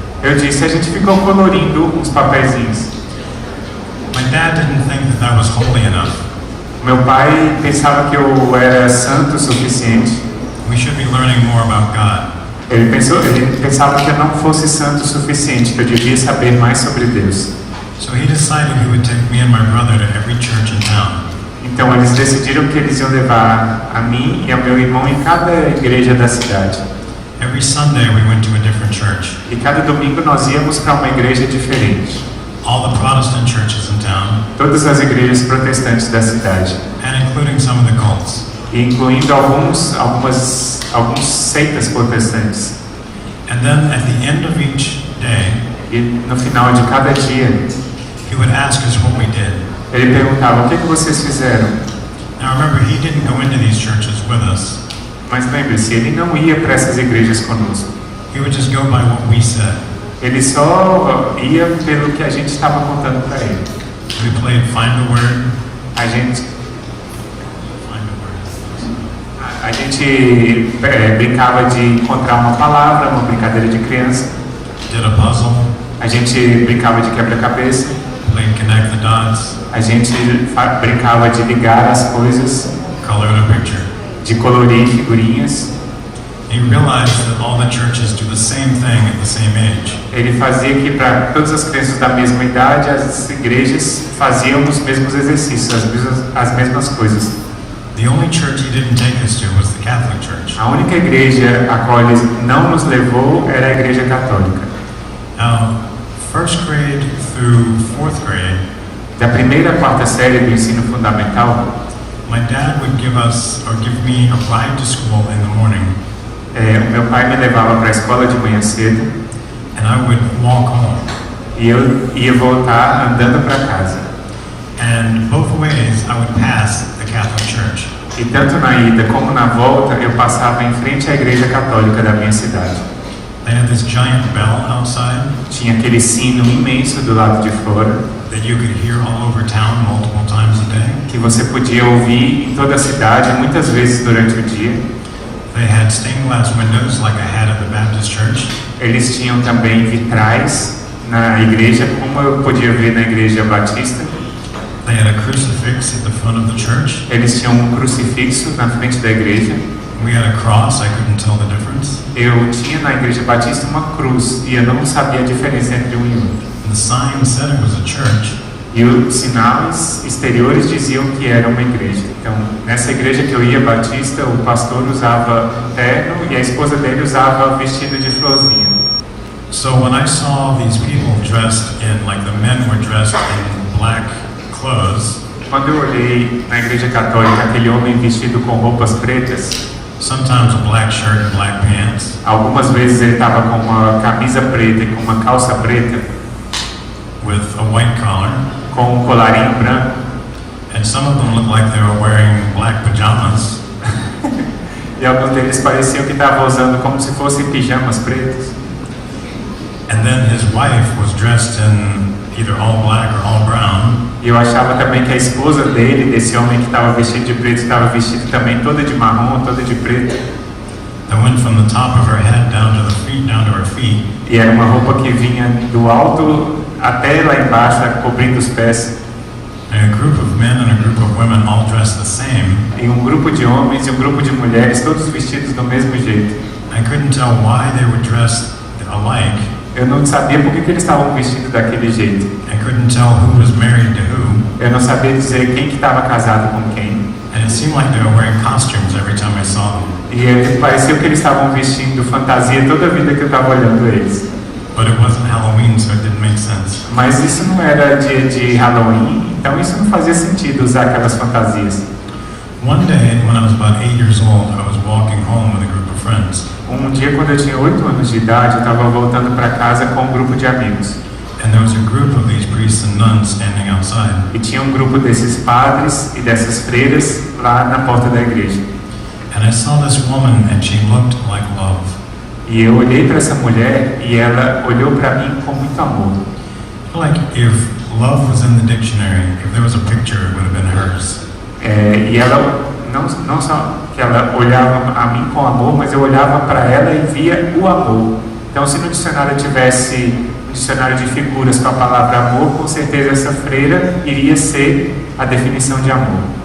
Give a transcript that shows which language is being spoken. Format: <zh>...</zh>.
<pt>Eu disse, a gente ficou colorindo uns papeizinhos.</pt> <en>My dad didn't think that that was holy enough.</en> <pt>Meu pai pensava que eu era santo o suficiente.</pt> <en>We should be learning more about God.</en> <pt>Ele pensava que eu não fosse santo o suficiente, que eu devia saber mais sobre Deus.</pt> <en>So he decided he would take me and my brother to every church in town.</en> <pt>Então eles decidiram que eles iam levar a mim e ao meu irmão em cada igreja da cidade.</pt> <en>Every Sunday we went to a different church.</en> <pt>E cada domingo nós íamos para uma igreja diferente.</pt> <en>All the Protestant churches in town,</en> <pt>Todas as igrejas protestantes da cidade,</pt> <en>and including some of the cults.</en> <pt>e incluindo alguns seitas protestantes.</pt> <en>And then at the end of each day,</en> <pt>E no final de cada dia,</pt> <en>he would ask us what we did.</en> <pt>ele perguntava, o que vocês fizeram?</pt> <en>Now remember, he didn't go into these churches with us.</en> <pt>Mas lembre-se, ele não ia para essas igrejas conosco.</pt> <en>He would just go by what we said.</en> <pt>Ele só ia pelo que a gente estava contando para ele.</pt> <en>We played Find a Word.</en> <pt>A gente</pt> <en>Find a Word.</en> <pt>A gente brincava de encontrar uma palavra, uma brincadeira de criança.</pt> <en>Did a puzzle.</en> <pt>A gente brincava de quebra-cabeça.</pt> <en>Played Connect the Dots.</en> <pt>A gente brincava de ligar as coisas,</pt> <en>Colored a picture.</en> <pt>de colorir figurinhas.</pt> <en>He realized that all the churches do the same thing at the same age.</en> <pt>Ele fazia que para todas as crianças da mesma idade, as igrejas faziam os mesmos exercícios, as mesmas coisas.</pt> <en>The only church he didn't take us to was the Catholic Church.</en> <pt>A única igreja a qual ele não nos levou era a igreja católica.</pt> <en>Now, first grade through fourth grade,</en> <pt>Da primeira à quarta série do ensino fundamental,</pt> <en>my dad would give me a ride to school in the morning,</en> <pt>o meu pai me levava para a escola de manhã cedo</pt> <en>and I would walk home.</en> <pt>e eu ia voltar andando para casa.</pt> <en>And both ways I would pass the Catholic Church.</en> <pt>E tanto na ida como na volta eu passava em frente à igreja católica da minha cidade.</pt> <en>They had this giant bell outside</en> <pt>Tinha aquele sino imenso do lado de fora</pt> <en>that you could hear all over town multiple times a day.</en> <pt>que você podia ouvir em toda a cidade muitas vezes durante o dia.</pt> <en>They had stained glass windows like I had at the Baptist church.</en> <pt>Eles tinham também vitrais na igreja, como eu podia ver na igreja batista.</pt> <en>They had a crucifix at the front of the church.</en> <pt>Eles tinham um crucifixo na frente da igreja.</pt> <en>We had a cross, I couldn't tell the difference.</en> <pt>Eu tinha na igreja batista uma cruz e eu não sabia a diferença entre um e outro.</pt> <en>The sign said it was a church,</en> <pt>E os sinais exteriores diziam que era uma igreja. Então, nessa igreja que eu ia batista, o pastor usava um terno e a esposa dele usava vestido de florzinha.</pt> <en>so when I saw these people dressed in, like the men were dressed in black clothes,</en> <pt>Quando eu olhei na igreja católica aquele homem vestido com roupas pretas,</pt> <en>sometimes a black shirt and black pants,</en> <pt>algumas vezes ele estava com uma camisa preta e com uma calça preta,</pt> <en>with a white collar,</en> <pt>com um colarinho branco,</pt> <en>and some of them looked like they were wearing black pajamas,</en> <pt>e alguns deles pareciam que estavam usando como se fossem pijamas pretos.</pt> <en>and then his wife was dressed in either all black or all brown,</en> <pt>E eu achava também que a esposa dele, desse homem que estava vestido de preto, estava vestida também toda de marrom, toda de preto.</pt> <en>that went from the top of her head down to the feet, down to her feet,</en> <pt>E era uma roupa que vinha do alto até lá embaixo, cobrindo os pés.</pt> <en>and a group of men and a group of women all dressed the same.</en> <pt>E um grupo de homens e um grupo de mulheres, todos vestidos do mesmo jeito.</pt> <en>I couldn't tell why they were dressed alike.</en> <pt>Eu não sabia por que eles estavam vestidos daquele jeito.</pt> <en>I couldn't tell who was married to who,</en> <pt>Eu não sabia dizer quem que estava casado com quem.</pt> <en>and it seemed like they were wearing costumes every time I saw them.</en> <pt>E parecia que eles estavam vestindo fantasia toda a vida que eu estava olhando eles.</pt> <en>But it wasn't Halloween, so it didn't make sense.</en> <pt>Mas isso não era dia de Halloween, então isso não fazia sentido usar aquelas fantasias.</pt> <en>One day, when I was about 8 years old, I was walking home with a group of friends,</en> <pt>Um dia, quando eu tinha 8 anos de idade, eu estava voltando para casa com um grupo de amigos.</pt> <en>and there was a group of these priests and nuns standing outside.</en> <pt>E tinha um grupo desses padres e dessas freiras lá na porta da igreja.</pt> <en>And I saw this woman, and she looked like love.</en> <pt>E eu olhei para essa mulher e ela olhou para mim com muito amor.</pt> <en>Like if love was in the dictionary, if there was a picture, it would have been hers.</en> <pt>E ela, não só que ela olhava a mim com amor, mas eu olhava para ela e via o amor. Então, se no dicionário tivesse um dicionário de figuras com a palavra amor, com certeza essa freira iria ser a definição de amor.</pt>